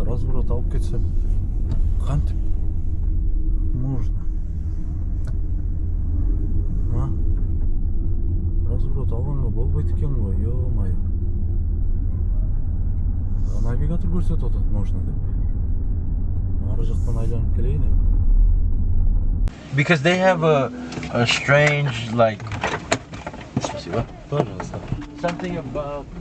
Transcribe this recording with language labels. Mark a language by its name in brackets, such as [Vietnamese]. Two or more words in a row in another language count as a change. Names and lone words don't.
[Kyrgyz] Разворот алып кетсем кантип можно? Разворот алганга болбойт экен го, ё-моё. Навигатор көрсөтүп атат можно деп. Ары жактан айланып келейин эми. [English] Because they have a strange, like, [Russian] Спасибо. Пожалуйста. [English] something about...